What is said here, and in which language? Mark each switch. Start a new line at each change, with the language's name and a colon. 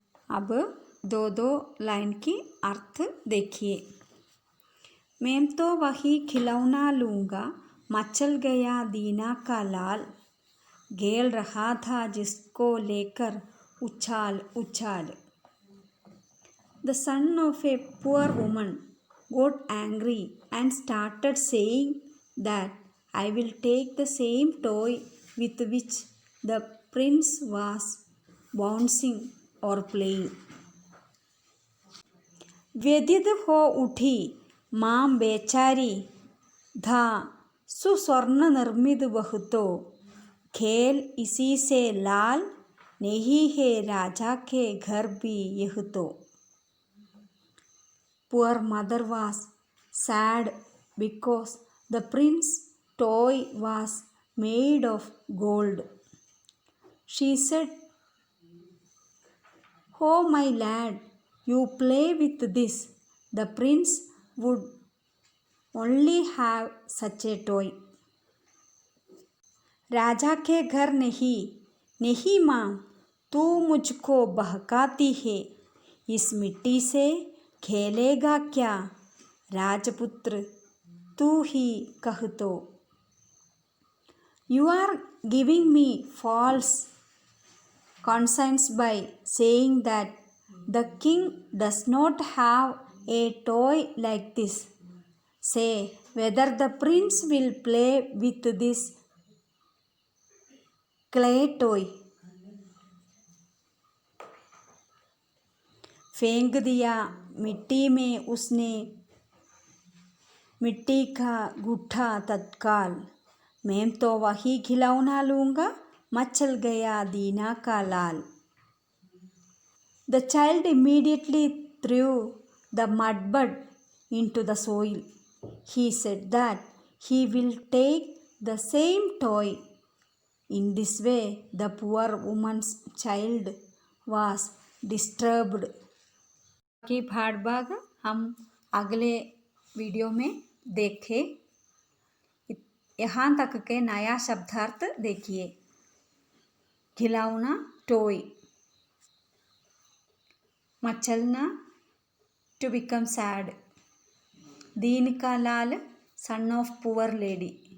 Hindi: अब दो दो लाइन की अर्थ देखिए। मैं तो वही खिलौना लूँगा, मचल गया दीना का लाल। खेल रहा था जिसको लेकर उछाल उछाल।
English: The son of a poor woman got angry and started saying that I will take the same toy with which the prince was bouncing or playing.
Hindi: व्यथित हो उठी माँ बेचारी, था सुस्वर्ण निर्मित वह तो। खेल इसी से लाल, नहीं है राजा के घर भी यह तो।
English: Poor mother was sad because the prince's toy was made of gold. She said, "Oh my lad, you play with this. The prince would only have such a toy."
Hindi: राजा के घर नहीं, नहीं माँ तू मुझको बहकाती है। इस मिट्टी से खेलेगा क्या, राजपुत्र तू ही कह तो।
English: You are giving me false conscience by saying that the king does not have a toy like this. Say whether the prince will play with this clay toy.
Hindi: फेंक दिया मिट्टी में उसने मिट्टी का गुट्ठा तत्काल। मैं तो वही खिलौना लूँगा, मचल गया दीना का लाल।
English: The child immediately threw the mudbud into the soil. He said that he will take the same toy. In this way, the poor woman's child was disturbed
Hindi: बाकी भाग हम अगले वीडियो में देखें। यहाँ तक के नया शब्दार्थ देखिए। खिलौना टॉय, मचलना टू बिकम सैड, दीन का लाल सन ऑफ पुअर लेडी,